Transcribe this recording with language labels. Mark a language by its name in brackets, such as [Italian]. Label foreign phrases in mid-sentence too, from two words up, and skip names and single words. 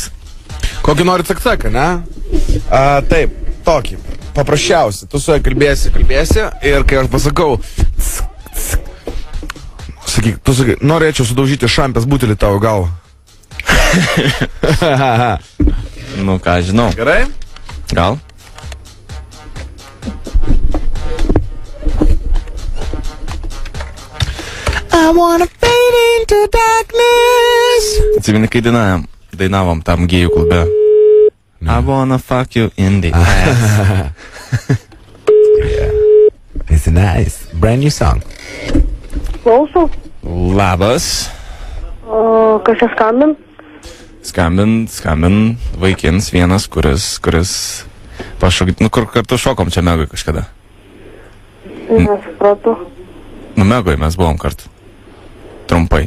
[Lithuanian] Kokį nori cek-ceką, ne? Taip, tokį. Paprasčiausiai. Tu su juo kalbėsi ir kai aš pasakau sakyk, tu sakai, norėčiau sudaužyti šampės butelį tavo galvą. Nu ką, žinau. Gerai? Gal? [English] I wanna fade into darkness. [Lithuanian] Atsimeni, kai dainavom tam gėjų klube. [English] I wanna fuck you in the ass. Yeah. It's a nice, brand new song. [Lithuanian] Klausau. Labas. O kas čia skambin? Skambin vaikins vienas, kuris pašokit, kur kartu šokom čia Megoj kažkada. Nesupratau. Megoj mes buvom kartu. Trumpai.